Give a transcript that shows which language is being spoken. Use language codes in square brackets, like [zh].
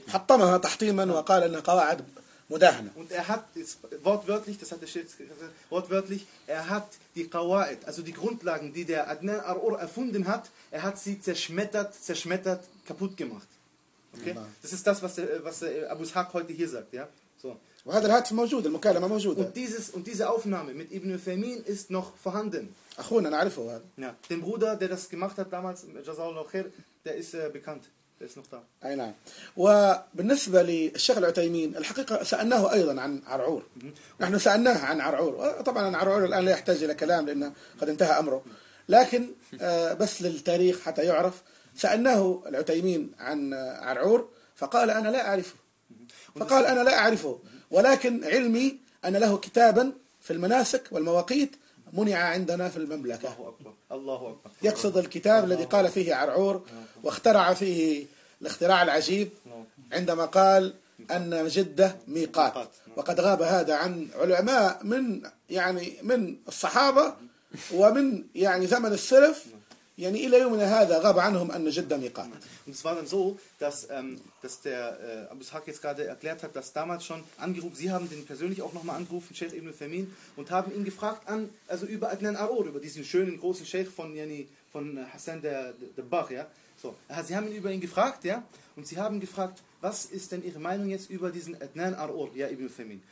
[ar] حطمها تحطيما وقال ان قواعد مداهنه [de] und er hat wortwörtlich das hat der Sheikh wortwörtlich er hat die Qawaid also die Grundlagen die der Adnan Arur erfunden hat er hat sie zerschmettert kaputt gemacht okay das ist das was Abu Ishaq heute hier sagt ja so [ar] وهذا الهاتف موجود المكالمة موجودة. [de] Und diese Aufnahme mit Ibn Thaymin ist noch vorhanden. [ar] أخونا نعرفه هذا. [de] Ja. Den Bruder, der das gemacht hat damals, [ar] Jazallahu khair, [de] der ist bekannt. Der ist noch da. [ar] أي نعم. وبالنسبة للشيخ العثيمين الحقيقة سألناه أيضا عن عرعور. نحن سألناه عن عرعور. طبعا عن عرعور الآن لا يحتاج إلى كلام لأنه قد انتهى أمره. لكن بس للتاريخ حتى يعرف سألناه العثيمين عن عرعور فقال أنا لا أعرفه. فقال أنا لا أعرفه. ولكن علمي أن له كتابا في المناسك والمواقيت منع عندنا في المملكة. الله أكبر. الله أكبر. يقصد الكتاب الذي قال فيه عرعور واخترع فيه الاختراع العجيب عندما قال أن جدة ميقات، وقد غاب هذا عن علماء من يعني من الصحابة ومن يعني زمن السلف، يعني إلى يومنا هذا غاب عنهم أن جدة ميقات. [de] Und es war dann so, dass dass der Abu Ishaq jetzt gerade erklärt hat, dass damals schon angerufen, sie haben den persönlich auch nochmal angerufen, Sheikh Ibn Thamin, und haben ihn gefragt an, also über Adnan Arour, über diesen schönen großen Sheikh von yani von Hassan der Bach, ja. So, sie haben ihn über ihn gefragt, ja, und sie haben gefragt, was ist denn Ihre Meinung jetzt über diesen Adnan Arour, ja, Ibn Thamin?